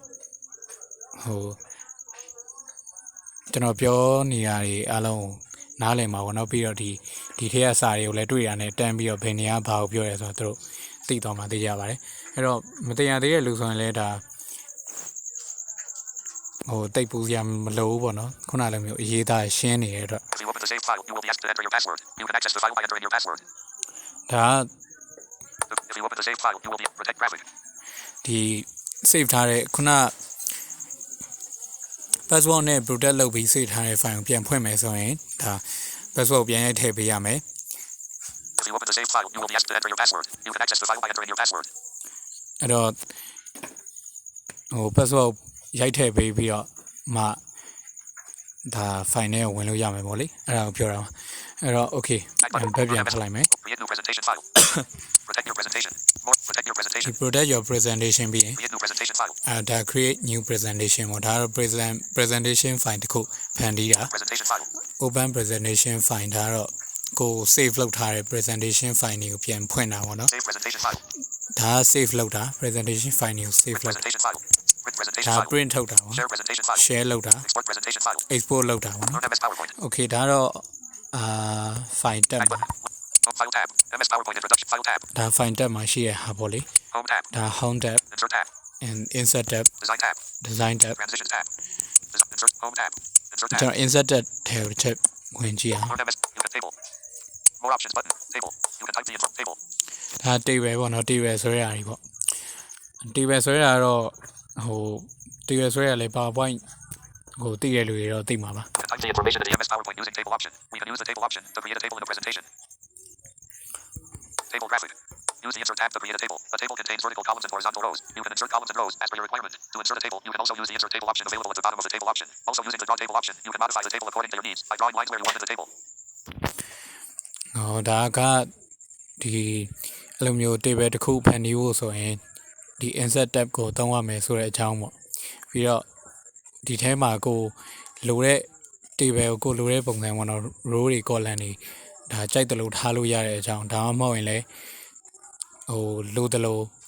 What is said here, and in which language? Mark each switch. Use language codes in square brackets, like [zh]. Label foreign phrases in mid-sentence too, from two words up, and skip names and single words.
[my] ကျွန်တော်ပြောနေရတွေအားလုံးနားလည်မှာပေါ့နော်ပြီးတော့ဒီထက်ကစာတွေကိုလည်းတွေ့ရတယ်တန်းပြီးတော့ဘယ်နေရာဘာကိုပြောရဲဆိုတော့သူတို့သိသွားမှသိကြပါတယ်အဲ့တော့မတရားသေးတဲ့လူဆိုရင်လည်းဒါတိတ်ပူစရာမလိုဘူးပေါ့နော်ခုနလိုမျိုးအရေးသားရှင်းနေတဲ့အတွက် [en] If you open the save file, you will be asked to enter your password. You can access the file by entering your password. [my] ဒါ [en] If you open the save file, you will be protect graphic. [my] ဒီ save ထားတဲ့ခုန password နဲ့ protect လုပ်ပြီး save ထားတဲ့ file ကိုပြန်ဖွင့်မယ်ဆိုရင်ဒါ password ပြန်ရိုက်ထည့်ပေးရမယ် [en] If you open the save file, you will be asked to enter your password. You can access the file by entering your password. [my] အဲ့တော့password ရိုက်ထည့်ပေးပြီးတော့မှဒါ file နဲ့ဝင်လို့ရမယ်ပေါ့လေအဲ့ဒါကိုပြောတာပါအဲ့တော့ okay ဘက်ပြန်ဖတ်လိုက်မယ် [en] Create new presentation file. Protect your presentation. More protect your presentation. protect your presentation ပြီးရင် Create new presentation file. [my] ဒါ [en] create new presentation [my] ပေါ့ဒါတော့ [en] presentation file [my] တခုဖန်တီးတာ [en] Presentation file. open presentation file [my] ဒါတော့ကို save လုပ်ထားတဲ့ [en] presentation file [my] တွေကိုပြန်ဖွင့်တာပေါ့နော် [en] Save presentation file. [my] ဒါ save လုပ်တာ [en] presentation file [my] တွေကို save လုပ်တာ [en] Presentation file. Print presentation [my] ဒါ [en] file. [my] print ထုတ်တာပေါ့ [en] Share presentation file. [my] share လုပ်တာ [en] Export presentation file. [my] export လုပ်တာပေါ့နော် [en] Learn MS PowerPoint. [my] okay ဒါတော့ [en] file tab [my] မှာ [en] File tab. MS PowerPoint introduction. File tab. [my] ဒါ [en] file tab [my] မှာရှိရဟာပေါ့လေ [en] Home tab. ဒါ home tab Insert tab. and insert tab Design tab. design tab Transition tab. Insert home tab. Insert [my] ကျွန် [en] tab. [my] တော် [en] insert tab [my] ထဲကိုချက်ဝင်ကြည့်အောင် [en] Learn MS. You can table. More options button. Table. You can type the info table. [my] ဒါ table ပေါ့နော် table ဆိုရတာကြီးပေါ့ table ဆိုရတာတော့table ဆိုရတာလေ PowerPoint သိရလူတွေတော့သိမှာပါ [en] You can type the information in the MS PowerPoint using table option. We can use the table option to create a table in a presentation. Table graphic. Use the insert tab to create a table. A table contains vertical columns and horizontal rows. You can insert columns and rows as per your requirement. To insert a table, you can also use the insert table option available at the bottom of the table option. Also using the draw table option, you can modify the table according to your needs by drawing lines where you want in the table. [my] ဒါကဒီအဲ့လိုမျိုး table တစ်ခုဖန်တီးဖို့ဆိုရင်ဒီ [en] insert tab [my] ကိုသုံးရမယ်ဆိုတဲ့အကြောင်းပေါ့ပြီးတော့ဒီထဲမှာကိုလိုတဲ့ table ကိုလိုတဲ့ပုံစံပေါ့နော် row တွေ column တွေဒါကြိုက်တယ်လို့ထားလို့ရတဲ့အကြောင်းဒါမှမဟုတ်ရင်လည်းလိုတယ်လို့